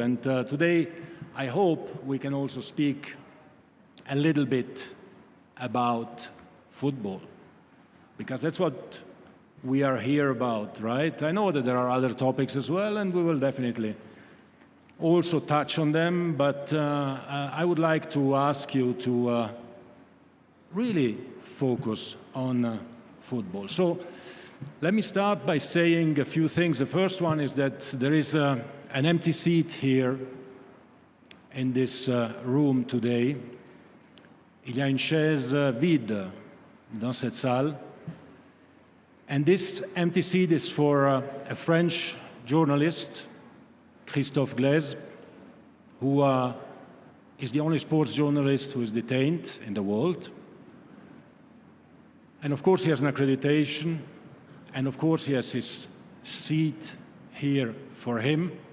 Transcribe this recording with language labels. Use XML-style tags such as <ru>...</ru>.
<en>And today, I hope we can also speak a little bit about football, because that's what we are here about, right? I know that there are other topics as well, and we will definitely also touch on them, but I would like to ask you to really focus on football. So let me start by saying a few things. The first one is that there is an empty seat here in this room today.</en> <fr>Il y a une chaise vide dans cette salle.</fr> <en>And this empty seat is for a French journalist, Christophe Glaise, who is the only sports journalist who is detained in the world. And of course he has an accreditation. And of course, he has his seat here for him.</en>